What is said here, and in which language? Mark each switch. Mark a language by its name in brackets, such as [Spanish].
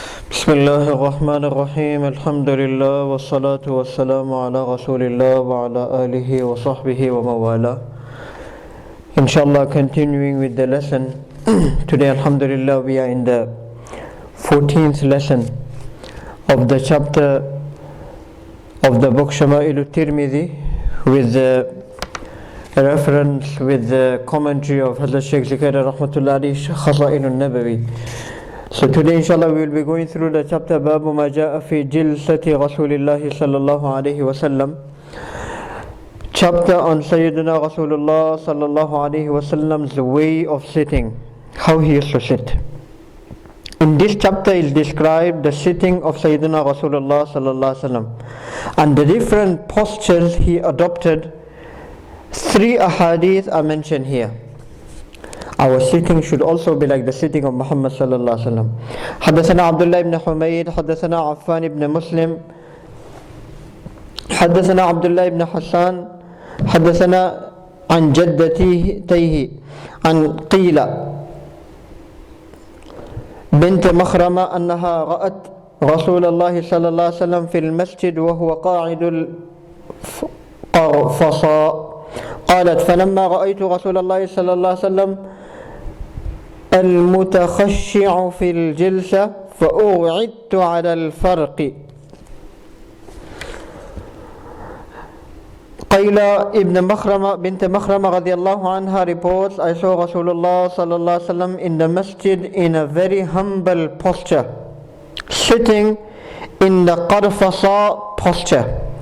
[Arabic] بسم الله الرحمن الرحيم الحمد لله والصلاة والسلام على رسول الله وعلى آله وصحبه وموالاه. [English] Inshallah, continuing with the lesson. Today, alhamdulillah, we are in the 14th lesson of the chapter of the book Shamail Tirmidhi, with the reference with the commentary of Hazrat Shaykh Rahmatullah alayhi Khaza'in al-Nabawi. So today inshallah we will be going through the chapter Babu ma ja'a fi jilsati Rasulillahi sallallahu alayhi wasallam, chapter on Sayyidina Rasulullah sallallahu alayhi wasallam's way of sitting, how he used to sit. In this chapter is described the sitting of Sayyidina Rasulullah sallallahu alayhi wasallam and the different postures he adopted. 3 ahadith are mentioned here. Our sitting should also be like the sitting of Muhammad sallallahu alaihi wasallam. [Arabic] حدثنا عبد الله بن حميد حدثنا عفان بن مسلم حدثنا عبد الله بن حسان حدثنا عن جدته عن قيلة بنت مخرمة أنها رأت رسول الله صلى الله عليه وسلم في المسجد وهو قاعد القرفصاء. قالت فلما رأيت رسول الله صلى الله عليه وسلم المتخشع في الجلسة فأوعدت على الفرق. [English] قيلة ابن مخرمة بنت مخرمة رضي الله عنها reports, I saw Rasulullah [Arabic] صلى الله عليه وسلم [English] in the masjid in a very humble posture, sitting in the qarfasa posture.